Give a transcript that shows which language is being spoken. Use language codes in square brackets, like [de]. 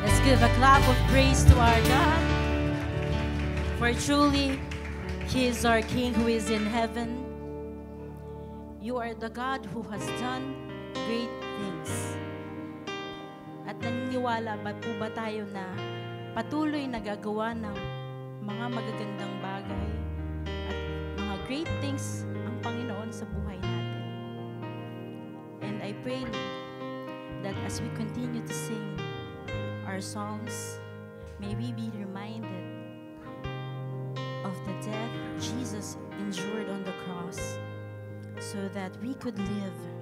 [en] give a clap of praise to our God. For truly, He is our King who is in heaven. You are the God who has done great things. [tl] At naniniwala ba po ba tayo na patuloy nagagawa ng mga magagandang bagay at mga [en] great things [tl] ang Panginoon sa buhay natin? [en] And I pray, Lord, that as we continue to sing our songs, may we be reminded of the death Jesus endured on the cross so that we could live.